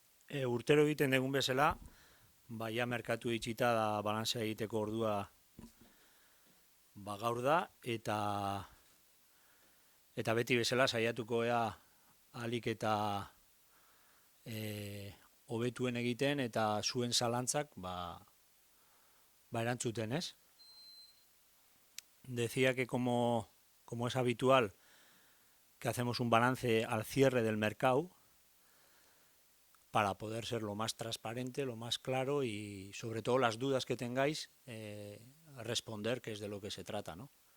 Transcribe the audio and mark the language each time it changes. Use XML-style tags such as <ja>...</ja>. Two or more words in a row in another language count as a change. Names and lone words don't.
<eu>Urtero egiten dugun bezala, baia merkatu itxita da balantzea egiteko ordua gaur da, eta beti bezala saiatuko ea ahalik eta e, hobetuen egiten eta zuen zalantzak erantzuten, ez?</eu> <es>Decía que como es habitual que hacemos un balance al cierre del mercado para poder ser lo más transparente, lo más claro y sobre todo las dudas que tengáis, responder, que es de lo que se trata, ¿no?</es>